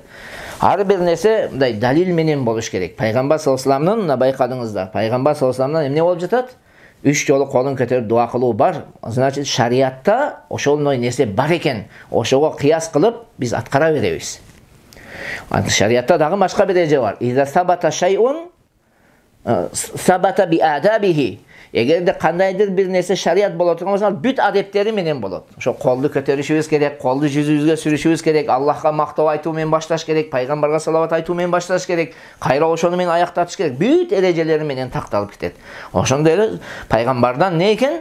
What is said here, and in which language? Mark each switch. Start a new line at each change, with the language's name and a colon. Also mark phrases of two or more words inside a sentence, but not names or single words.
Kyrgyz: Ар бир нерсе мындай далил менен болуш керек. Пайгамбар
Arabic: صلى الله عليه وسلم,
Kyrgyz: байкадыңыздар, Пайгамбар
Arabic: صلى الله عليه وسلم
Kyrgyz: эмне болуп жатат? 3 жолу колун көтөрүп дуа кылуу бар. Значит, шариатта ошондой нерсе бар экен. Ошого кыяс кылып биз аткара беребиз. Шариатта дагы башка бир эже бар.
Arabic: إذا ثبت شيء ثبت بآدابه.
Kyrgyz: Эгерде кандайдыр бир нерсе шариат боло турган болсо, бүт адептери менен болот. Ошо колду көтөрүшүбүз керек, колду жүзүбүзгө сүрүшүбүз керек, Аллахка мактоо айтуу менен башташ керек, пайгамбарга салават айтуу менен башташ керек, кайра ошону менен аяктатыш керек. Бүт эрежелери менен такталып кетет. Ошондой эле пайгамбардан не экен?